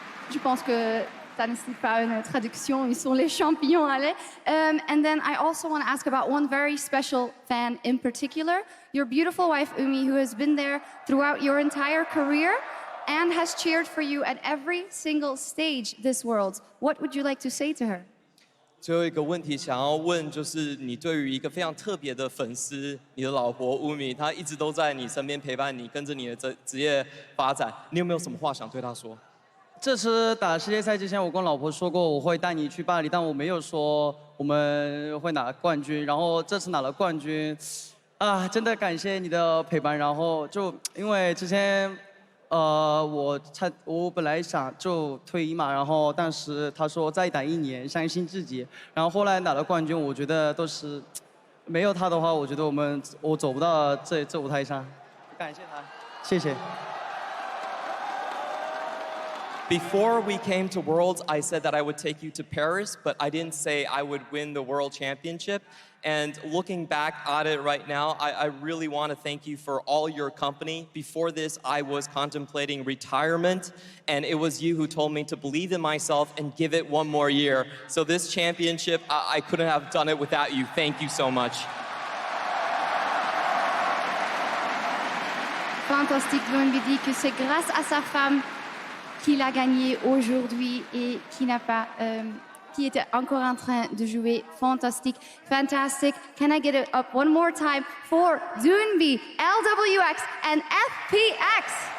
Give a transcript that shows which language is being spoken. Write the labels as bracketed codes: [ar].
[fr] Je pense que ça ne nécessite pas une traduction. Ils sont les champions, allez. [en] And then I also want to ask about one very special fan in particular, your beautiful wife, Umi, who has been there throughout your entire career and has cheered for you at every single stage this World. What would you like to say to her? [zh] 最后一个问题想要问，就是你对于一个非常特别的粉丝，你的老婆乌米，她一直都在你身边陪伴你，跟着你的职业发展，你有没有什么话想对她说？这次打世界赛之前，我跟老婆说过我会带你去巴黎，但我没有说我们会拿冠军。然后这次拿了冠军，啊，真的感谢你的陪伴。然后就因为之前。我本来想就退役嘛，然后但是他说再打1年，相信自己。然后后来拿了冠军，我觉得都是没有他的话，我觉得我走不到这舞台上。感谢他，谢谢。 [en] Before we came to Worlds, I said that I would take you to Paris, but I didn't say I would win the World Championship. And looking back at it right now, I really want to thank you for all your company. Before this, I was contemplating retirement, and it was you who told me to believe in myself and give it one more year. So this championship, I couldn't have done it without you. Thank you so much. [fr] Fantastique, Doinby dit que c'est grâce à sa femme qu'il a gagné aujourd'hui et qui était encore en train de jouer. Fantastique, fantastic. [en] Can I get it up one more time for Doinby, LWX, and FPX?